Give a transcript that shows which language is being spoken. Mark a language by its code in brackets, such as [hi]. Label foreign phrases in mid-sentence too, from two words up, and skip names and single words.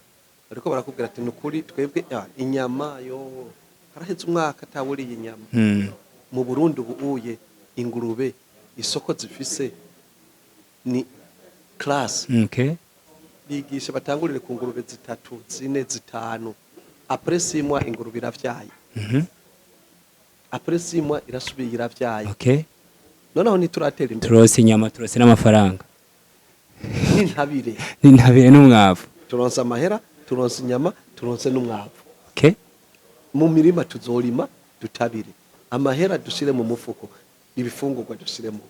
[rn] Ariko barakubwira ati nukuri twebwe inyama yo haraheze umwaka tawuriye inyama. Mu Burundi ubuye ingurube isoko zifise ni class. Okay. Bigisha batangurire ku ngurube 3, 4, 5. [fr] Après 6 mois [rn] ingurube iravyaye. [fr] Après 6 mois [rn] irasubiye iravyaye. Okay. Noneho ntituratera imbere. Turose inyama turose n'amafaranga. Nintabire n'umwavu. Turonse amahera, turonse inyama, turonse n'umwavu. Okay. Mu mirima tuzorima dutabire. Amahera dushire mu mufuko, ibifungurwa dushire mu.